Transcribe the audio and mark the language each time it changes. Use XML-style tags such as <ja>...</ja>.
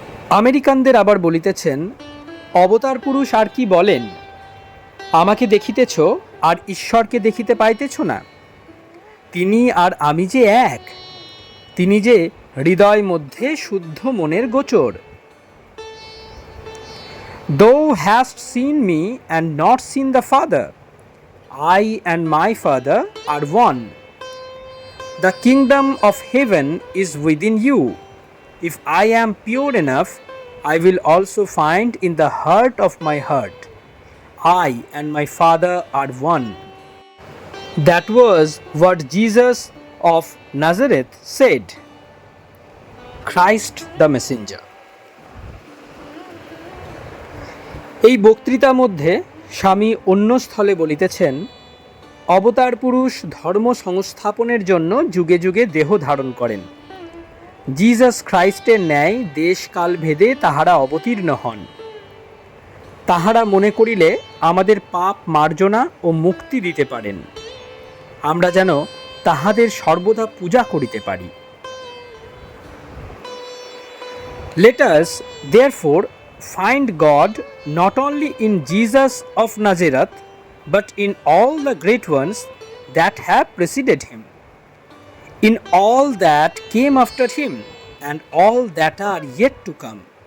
<bn>আমেরিকানদের আবার বলিতেছেন, অবতার পুরুষ আর কি বলেন? আমাকে দেখিতেছ আর ঈশ্বরকে দেখিতে পাইতেছ না? তিনি আর আমি যে এক, তিনি যে হৃদয় মধ্যে শুদ্ধ মনের গোচর।</bn> <en>Thou hast seen me and not seen the Father. I and my Father are one. The kingdom of heaven is within you. If I am pure enough, I will also find in the heart of my heart. I and my Father are one. That was what Jesus of Nazareth said. Christ the Messenger.</en> <bn>এই বক্তৃতার মধ্যে স্বামী অন্য স্থলে বলিতেছেন, অবতার পুরুষ ধর্ম সংস্থাপনের জন্য যুগে যুগে দেহ ধারণ করেন। জিসাস খ্রাইস্টের ন্যায় দেশকাল ভেদে তাহারা অবতীর্ণ হন। তাহারা মনে করিলে আমাদের পাপ মার্জনা ও মুক্তি দিতে পারেন। আমরা যেন তাহাদের সর্বদা পূজা করিতে পারি।</bn> <en>Let us therefore find God not only in Jesus of Nazareth, but in all the great ones that have preceded him, in all that came after him, and all that are yet to come.</en>